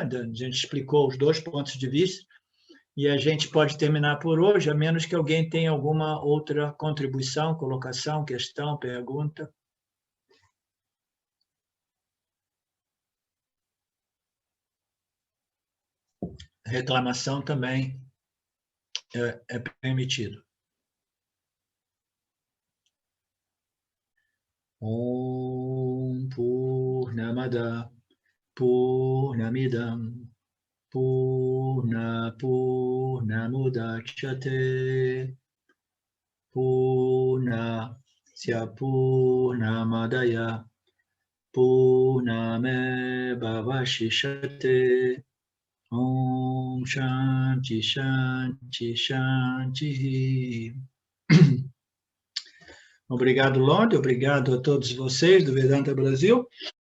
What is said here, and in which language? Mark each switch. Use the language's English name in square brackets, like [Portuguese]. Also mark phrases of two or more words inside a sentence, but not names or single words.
[Portuguese] A gente explicou os dois pontos de vista, e a gente pode terminar por hoje, a menos que alguém tenha alguma outra contribuição, colocação, questão, pergunta. Reclamação também é permitido. [Sanskrit] ॐ पूर्णमदः पूर्णमिदं पूर्णमुदच्यते पूर्णस्य पूर्णमादाय पूर्णमेवावशिष्यते. ॐ शान्तिः शान्तिः शान्तिः. [Portuguese] Obrigado, Lorde. Obrigado a todos vocês do Vedanta Brasil.